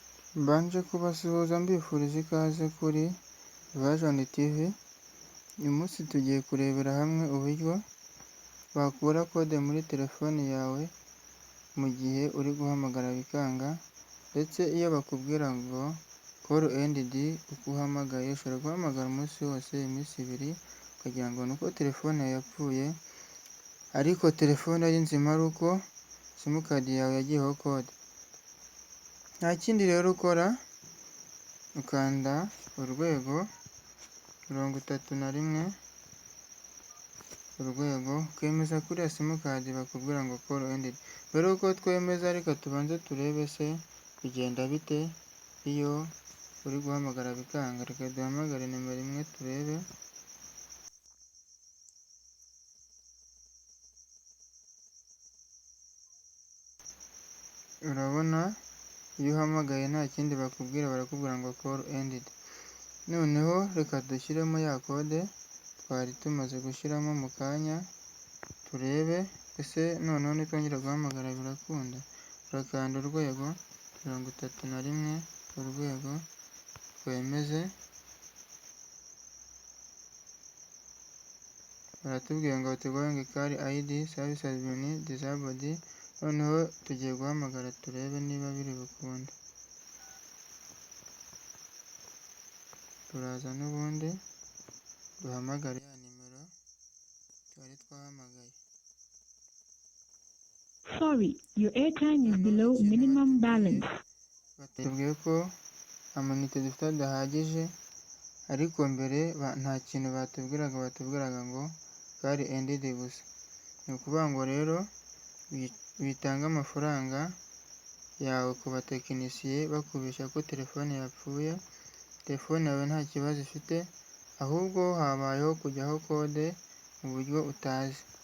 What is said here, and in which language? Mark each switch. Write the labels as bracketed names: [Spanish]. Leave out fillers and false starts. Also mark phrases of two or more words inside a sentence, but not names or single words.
[Kinyarwanda] Mbanje kubasuhuza mbifuriza ikaze kuri Vision TV, uyu munsi tugiye kurebera hamwe uburyo wakura kode muri telefoni yawe mu gihe uri guhamagara bikanga, ndetse iyo bakubwira ngo [English] call ended [Kinyarwanda] uko uhamagaye, ushobora guhamagara umunsi wose, iminsi ibiri, ukagira ngo ni uko telefone yawe yapfuye, ariko telefone ari nzima ari uko simukadi yawe yagiyeho kode. Nta kindi rero ukora, ukanda urwego 31 urwego, ukemeza kuri ya simukadi bakubwira ngo [English] call ended. [Kinyarwanda] Mbere yuko twemeza, reka tubanze turebe se bigenda bite iyo uri guhamagara bikanga. Reka duhamagare nimero 1 turebe. Urabona iyo uhamagaye nta kindi bakubwira, barakubwira ngo [English] call ended. [Kinyarwanda] Noneho reka dushyiremo ya kode twari tumaze gushyiramo mu kanya, turebe ese noneho nitwongera guhamagara birakunda. Urakanda urwego 31 urwego, twemeze. Baratubwira ngo [English] outgoing call ID service has been disabled. [Kinyarwanda] Noneho tugiye guhamagara turebe niba biri bukunde. Turaza n'ubundi duhamagare ya nimero twari twahamagaye. [English] Sorry, your airtime is below minimum balance. [Kinyarwanda] Batubwiye ko amanite dufite adahagije, ariko mbere nta kintu batubwiraga ngo [English] call ended [Kinyarwanda] gusa. Ni ukuvuga ngo rero bitanga amafaranga yawe ku batekinisiye bakubeshya ko telefone yapfuye. Telefone yawe nta kibazo ifite, ahubwo habayeho kujyaho kode mu buryo utazi.